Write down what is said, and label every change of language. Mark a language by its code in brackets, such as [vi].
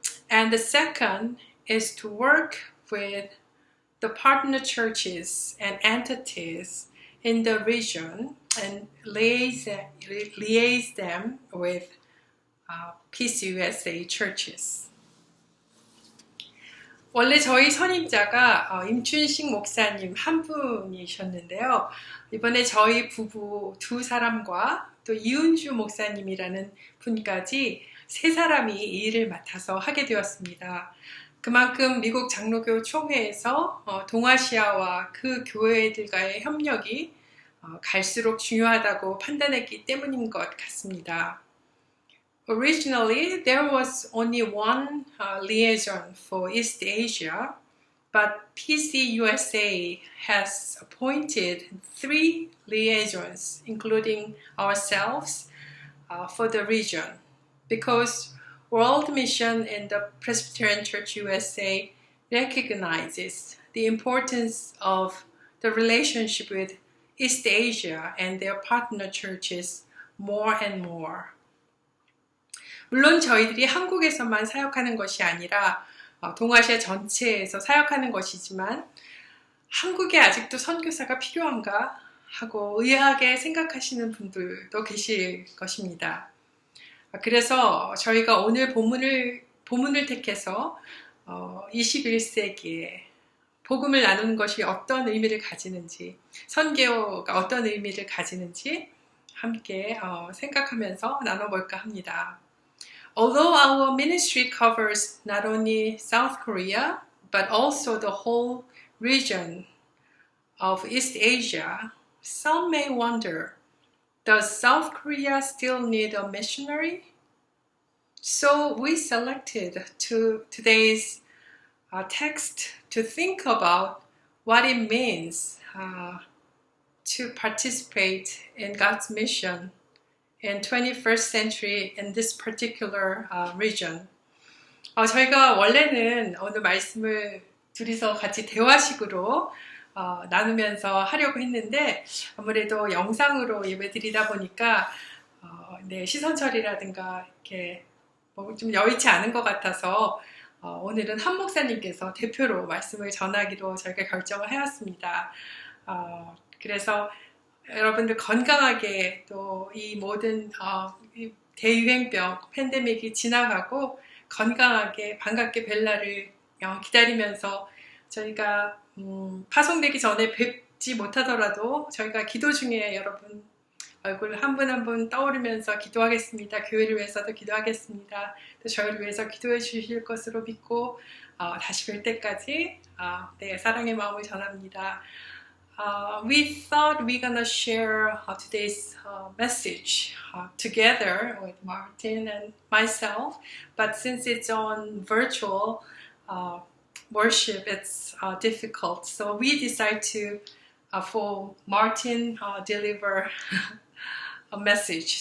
[en] And the second is to work with the partner churches and entities in the region and liaise them with Peace USA churches. [ko] 원래 저희 선임자가 임춘식 목사님 한 분이셨는데요. 이번에 저희 부부 두 사람과 또 이은주 목사님이라는 분까지 세 사람이 이 일을 맡아서 하게 되었습니다. 그만큼 미국 장로교 총회에서 동아시아와 그 교회들과의 협력이 갈수록 중요하다고 판단했기 때문인 것 같습니다. [en] Originally, there was only one liaison for East Asia, but PC USA has appointed 3 liaisons, including ourselves, for the region, because World Mission and the Presbyterian Church USA recognizes the importance of the relationship with East Asia and their partner churches more and more. [ko] 물론 저희들이 한국에서만 사역하는 것이 아니라 동아시아 전체에서 사역하는 것이지만 한국에 아직도 선교사가 필요한가 하고 의아하게 생각하시는 분들도 계실 것입니다. 그래서 저희가 오늘 본문을 택해서 21세기에 복음을 나누는 것이 어떤 의미를 가지는지, 선교가 어떤 의미를 가지는지 함께 생각하면서 나눠볼까 합니다. [en] Although our ministry covers not only South Korea, but also the whole region of East Asia, some may wonder, does South Korea still need a missionary? So we selected today's text to think about what it means to participate in God's mission in 21st century in this particular region. [ko] 저희가 원래는 오늘 말씀을 둘이서 같이 대화식으로 나누면서 하려고 했는데 아무래도 영상으로 예배드리다 보니까 시선 처리라든가 이렇게 좀 여의치 않은 것 같아서 오늘은 한 목사님께서 대표로 말씀을 전하기로 저희가 결정을 하였습니다. 그래서 여러분들 건강하게 또 이 모든 이 대유행병 팬데믹이 지나가고 건강하게 반갑게 뵐 날을 기다리면서 저희가 파송되기 전에 뵙지 못하더라도 저희가 기도 중에 여러분 얼굴 한 분 한 분 떠오르면서 기도하겠습니다. 교회를 위해서도 기도하겠습니다. 또 저희를 위해서 기도해 주실 것으로 믿고 다시 뵐 때까지 사랑의 마음을 전합니다. [en] We thought we're gonna share today's message together with Martin and myself, but since it's on virtual worship, it's difficult. So we decided to, for Martin, deliver a message.